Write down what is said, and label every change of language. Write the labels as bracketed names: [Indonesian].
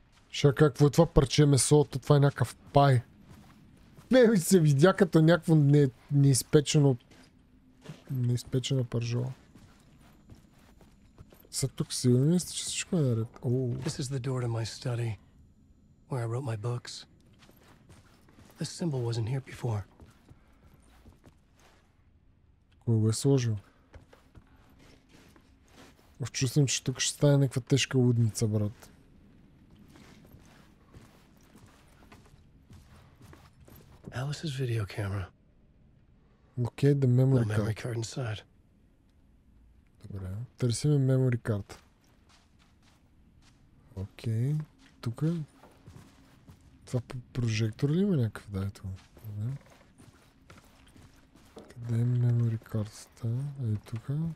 [Bulgarian] Ша, какво е това парче месо? Това е някакъв пай. Не, се видя като някакво неизпечена пържола. Са тук сигурни сте, че всичко е наред. [English] This is the door to my study, where I wrote my books. This symbol wasn't here before. [Bulgarian] Кой го е сложил? Чувствам, че тук ще стане някаква тежка лудница, брат. [English] Alice's video camera. [Bulgarian] Окей, да [English] memory card. memory card inside. [Bulgarian] Добре, търсиме [English] memory card. [Bulgarian] Окей, тук. Това прожектор ли има някакъв? Да, ето. Къде е [English] memory card- [Bulgarian] та? Ей тук.